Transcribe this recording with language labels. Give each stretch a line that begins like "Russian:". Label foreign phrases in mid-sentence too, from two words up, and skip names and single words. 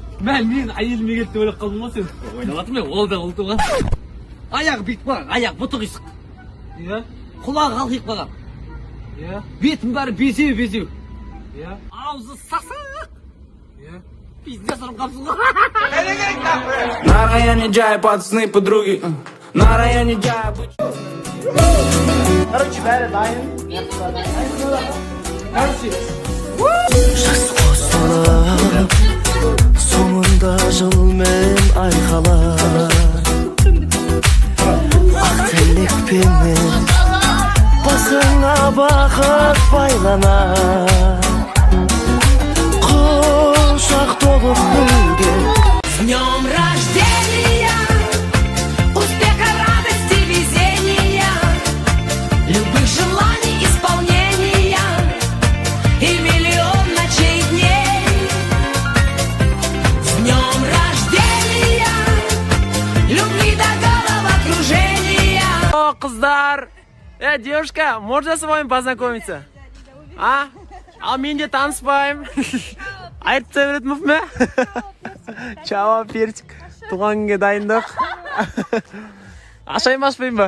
Kazakh: Мен әйеліме келді деп ойлап қалдым ғой сен. Ойлаватырмын мен, ол да ұл туған. Аяқ биік қалған, аяқ бұты қисық. Иә? Құлағы қалқиып қалған. Иә? Бетін бәрі безеу. Иә? Аузы сасық. Иә? Пиздец ұрын қапсың ғой.
Russian: На районе Джай, пацаны, подруги. На районе Джай.
Kazakh: Короче, бәрі дайын. Короче. Жас қосылып, соңында жылмен айқалар. Ақ тілекпенен басыңа бақыт байланар. Құшақ толып гүлге.
Russian: С днем рождения, успеха, радости, везения, любых желаний, исполнения и миллион ночей дней. С днем рождения, любви до головокружения.
Kazakh: О, қыздар!
Russian: Девушка, можно с вами познакомиться?
Kazakh: А мен де таныспаймын. Айтып беретмін ме?
Russian: Чао, перчик.
Kazakh: Туған күнге дайындық. Ашайын ашпайын ба?